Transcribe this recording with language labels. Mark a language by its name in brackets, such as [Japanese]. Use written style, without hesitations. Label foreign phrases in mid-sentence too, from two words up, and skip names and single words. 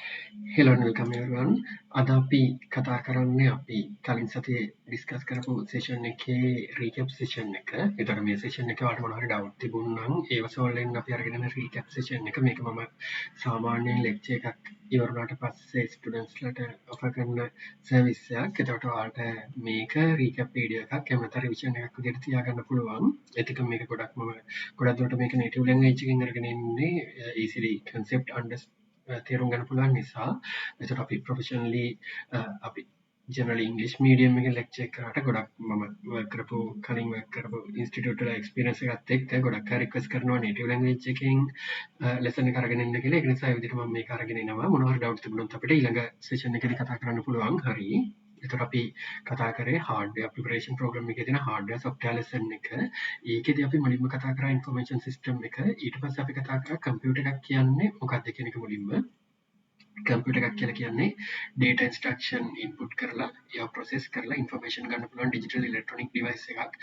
[English] Hello and welcome everyone. [Sinhala] අද අපි කතා කරන්නේ අපි කලින් සතියේ ඩිස්කස් කරපු සෙෂන් එකේ [English] recap session [Sinhala] එක. ඒතර මේ සෙෂන් එකේ ඔයාලට මොනවා හරි ඩවුට් තිබුණා නම් ඒව සෝල්ව් වෙන්න අපි අරගෙන යන [English] recap session [Sinhala] එක. මේක මම සාමාන්‍යයෙන් ලෙක්චර් එකක් ඉවර වුණාට පස්සේ ස්ටුඩන්ට්ස්ලාට ඔෆර් කරන සර්විස් එකක්. ඒතකොට ඔයාලට මේක [English] recap video [Sinhala] එකක් එහෙම නැත්නම් රිවිෂන් එකක් විදිහට තියාගන්න පුළුවන්. ඒතික මේක ගොඩක් දුරට මේක [English] native language [Sinhala] එකකින් අරගෙන ඉන්නේ [English] easily concept understand [Sinhala] තේරුම් ගන්න පුළුවන් නිසා එතකොට අපි ප්‍රොෆෙෂනලි අපි ජෙනරලි ඉංග්‍රීසි මීඩියම් එකේ ලෙක්චර් එක කරාට ගොඩක් මම කලින් වර්ක් කරපු ඉන්ස්ටිටියුට් වල එක්ස්පීරියන්ස් එකත් එක්ක ගොඩක් අය රික්වෙස්ට් කරනවා [English] native language [Sinhala] එකකින් ලෙසන් එක අරගෙන ඉන්න කියලා. ඒක නිසා ඒ විදිහට මම මේක අරගෙන එනවා. මොනවා හරි ඩවුට් තිබුණොත් අපිට ඊළඟ සෙෂන් එකේදී කතා කරන්න පුළුවන්. හරි. එතකොට අපි කතා කරේ [English] hardware preparation program [Sinhala] එකේ තියෙන [English] hardware software lesson [Sinhala] එක. ඒකෙදී අපි මුලින්ම කතා කරා [English] information system [Sinhala] එක. ඊට පස්සේ අපි කතා කරා computer එකක් කියන්නේ මොකක්ද කියන එක මුලින්ම. computer එකක් කියලා කියන්නේ [English] data instruction input [Sinhala] කරලා ඒවා process කරලා information ගන්න පුළුවන් [English] digital electronic device [Sinhala] එකක්.